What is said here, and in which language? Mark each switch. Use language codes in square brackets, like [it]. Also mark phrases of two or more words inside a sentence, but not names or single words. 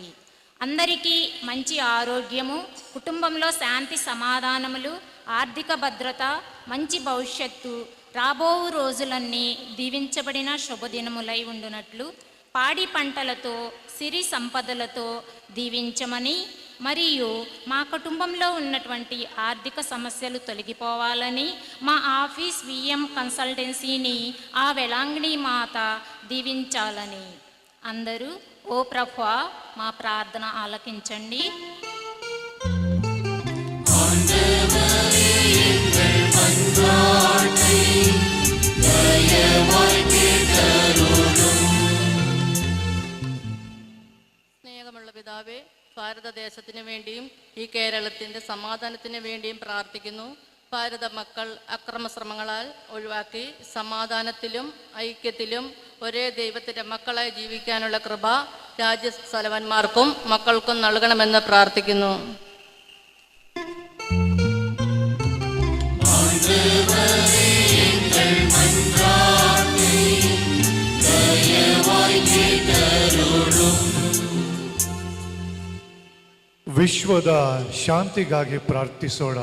[te] అందరికీ మంచి ఆరోగ్యము, కుటుంబంలో శాంతి సమాధానములు, ఆర్థిక భద్రత, మంచి భవిష్యత్తు, రాబో రోజులన్నీ దీవించబడిన శుభదినములై ఉండునట్లు పాడి పంటలతో, సిరి సంపదలతో దీవించమని, మరియు మా కుటుంబంలో ఉన్నటువంటి ఆర్థిక సమస్యలు తొలగిపోవాలని, మా ఆఫీస్ విఎం కన్సల్టెన్సీని ఆ వెలాంగిణి మాత దీవించాలని. అందరూ ఓ ప్రభువా మా ప్రార్థన ఆలకించండి. [ml] സ്നേഹമുള്ള പിതാവേ, ഭാരതദേശത്തിന് വേണ്ടിയും ഈ കേരളത്തിൻ്റെ സമാധാനത്തിന് വേണ്ടിയും പ്രാർത്ഥിക്കുന്നു. ഭാരത മക്കൾ അക്രമശ്രമങ്ങളാൽ ഒഴിവാക്കി സമാധാനത്തിലും ഐക്യത്തിലും ഒരേ ദൈവത്തിൻ്റെ മക്കളായി ജീവിക്കാനുള്ള കൃപ രാജ്യസ്ഥലവന്മാർക്കും മക്കൾക്കും നൽകണമെന്ന് പ്രാർത്ഥിക്കുന്നു. [kn] ವಿಶ್ವದ ಶಾಂತಿಗಾಗಿ ಪ್ರಾರ್ಥಿಸೋಣ.